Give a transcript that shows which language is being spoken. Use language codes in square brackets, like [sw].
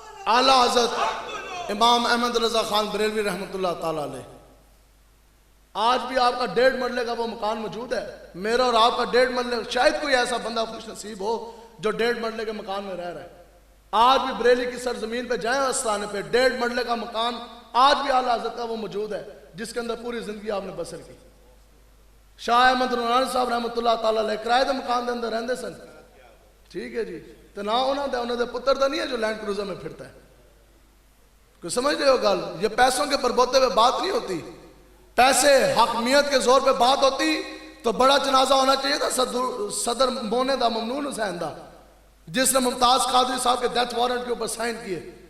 [ur] اعلیٰ حضرت امام احمد رضا خان بریلوی رحمۃ اللہ تعالیٰ علیہ، آج بھی آپ کا 1.5 مرلے کا وہ مکان موجود ہے. میرا اور آپ کا 1.5 مرلے، شاید کوئی ایسا بندہ خوش نصیب ہو جو 1.5 مرلے کے مکان میں رہ رہا ہے. آج بھی بریلی کی سرزمین پہ جائیں آستانے پہ 1.5 مرلے کا مکان آج بھی اعلیٰ حضرت کا وہ موجود ہے جس کے اندر پوری زندگی آپ نے بسر کی. [pa] شاہ احمد نورانی صاحب رحمۃ اللہ تعالیٰ علیہ کرائے دے مکان دے اندر رہندے سن. ٹھیک ہے جی، تو نہ انہوں دے پتر دا نہیں ہے [ur] جو لینڈ کروزر میں پھرتا ہے. کوئی سمجھ رہے ہو گل؟ یہ پیسوں کے پربوتے پہ بات نہیں ہوتی. پیسے حاکمیت کے زور پہ بات ہوتی تو بڑا جنازہ ہونا چاہیے تھا [pa] صدر مونے دا ممنون حسین دا، [ur] جس نے ممتاز قادری صاحب کے ڈیتھ وارنٹ کے اوپر سائن کیے.